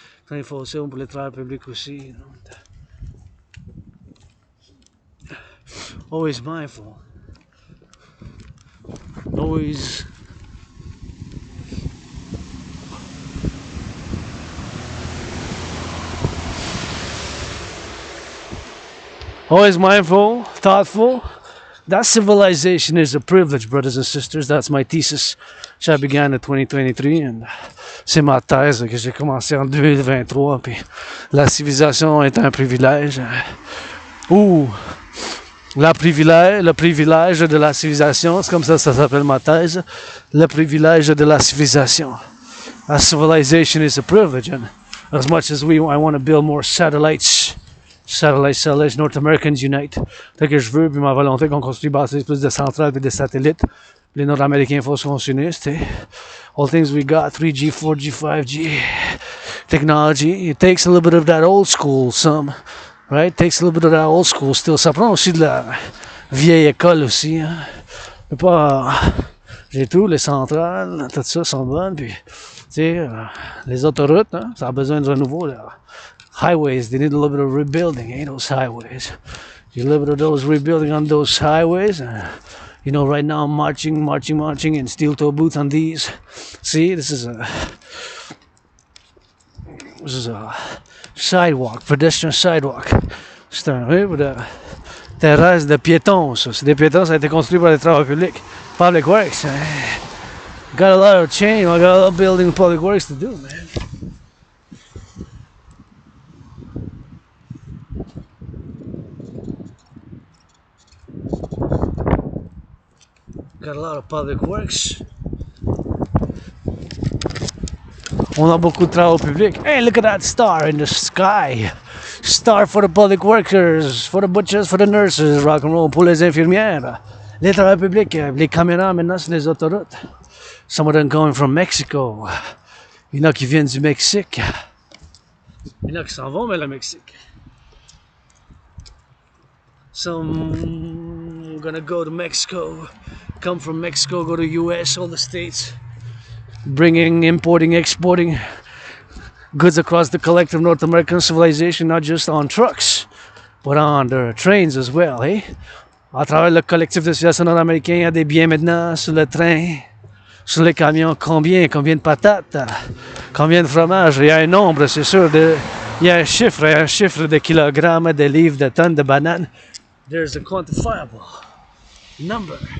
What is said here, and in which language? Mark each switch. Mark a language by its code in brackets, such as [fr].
[fr] 24/7 pour les travailleurs publics aussi, [en] you know. Always mindful. Always mindful, thoughtful. That civilization is a privilege, brothers and sisters. That's my thesis, which I began in 2023, and [fr] c'est ma thèse que j'ai commencé en 2023. Puis la civilisation est un privilège. Le privilège de la civilisation, c'est comme ça s'appelle ma thèse. Le privilège de la civilisation. [en] A civilization is a privilege, and as much as I want to build more satellites, North Americans unite. [fr] Fait que je veux, puis ma volonté qu'on construise plus de centrales et de satellites. Les Nord-Américains fonctionnistes, [en] all things we got, 3G, 4G, 5G technology. It takes a little bit of that old school, right? Takes a little bit of that old school still. [fr] Ça prend aussi de la vieille école aussi. Hein? Mais pas, j'ai tout, les centrales, tout ça sont bonnes. Puis, tu sais, les autoroutes, hein? Ça a besoin de renouveau. Là. [en] Highways, they need a little bit of rebuilding, those highways. A little bit of those rebuilding on those highways. You know, right now I'm marching in steel toe boots on these. See, this is a sidewalk, pedestrian sidewalk. [fr] C'est un de terrasse de piétons, ça. C'est des piétons, ça a été construit par les travailleurs publics. [en] Public Works. Got a lot of change, I got a lot of building public works to do, man. Got a lot of public works. [fr] On a beaucoup de travaux publics. [en] Hey, look at that star in the sky. Star for the public workers, for the butchers, for the nurses, rock and roll, [fr] pour les infirmières. Les travailleurs publics, les caméras maintenant sur les autoroutes. [en] Some of them coming from Mexico. [fr] Il y en a qui viennent du Mexique. Il y en a qui s'en vont vers le Mexique. [en] Some gonna go to Mexico, come from Mexico, go to US, all the states, bringing, importing, exporting goods across the collective North American civilization, not just on trucks, but on the trains as well, eh? [fr] À travers le collectif de Civilisation Americain, il y a des biens maintenant sur le train, sur les camions. Combien de patates, combien de fromage? Il y a un nombre, c'est sûr. Il y a un chiffre de kilogrammes, de livres, de tonnes de bananes. [en] There's a quantifiable number.